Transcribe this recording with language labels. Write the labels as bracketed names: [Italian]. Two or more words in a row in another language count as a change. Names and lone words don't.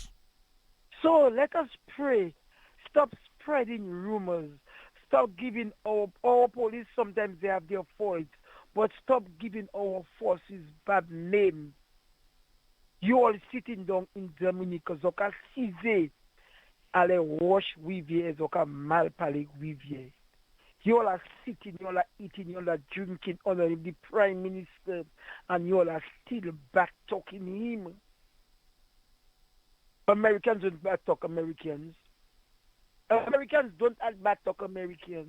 [English] So let us pray. Stop spreading rumors. Stop giving our police, sometimes they have their faults, but stop giving our forces bad name. You all sitting down in Dominica, [Saint Lucian Creole French] zoka size, ale wash wivye, zoka mal pale wivye. [English] You all are sitting, you all are eating, you all are drinking under the Prime Minister, and you all are still back talking him. Americans don't back talk Americans. Americans don't back talk Americans.